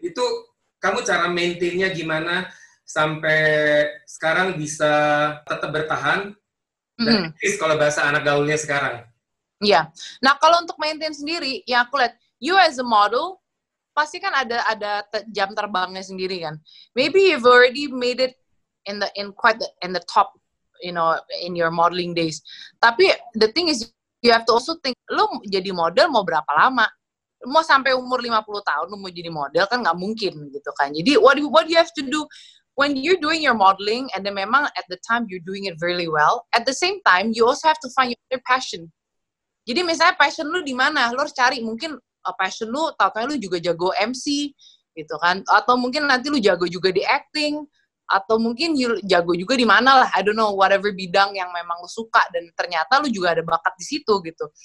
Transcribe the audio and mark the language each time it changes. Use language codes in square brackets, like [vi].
[id] Itu kamu cara maintainnya gimana sampai sekarang bisa tetap bertahan? Dan kalau bahasa anak gaulnya sekarang. Iya. Nah, kalau untuk maintain sendiri, ya aku lihat, [en] you as a model, [id] pasti kan ada jam terbangnya sendiri kan. [en] Maybe you've already made it in the top, you know, in your modeling days. Tapi the thing is, you have to also think, [id] lu jadi model mau berapa lama? Mau sampai umur 50 tahun lu mau jadi model kan nggak mungkin gitu kan. [en] Jadi what you have to do when you're doing your modeling, and then memang at the time you're doing it really well, at the same time you also have to find your passion. [id] Jadi misalnya passion lu di mana? Lu harus cari, mungkin passion lu tahu-tahu lu juga jago MC gitu kan, atau mungkin nanti lu jago juga di acting, atau mungkin jago juga di mana lah, [en] I don't know, [id] whatever bidang yang memang lu suka dan ternyata lu juga ada bakat di situ gitu.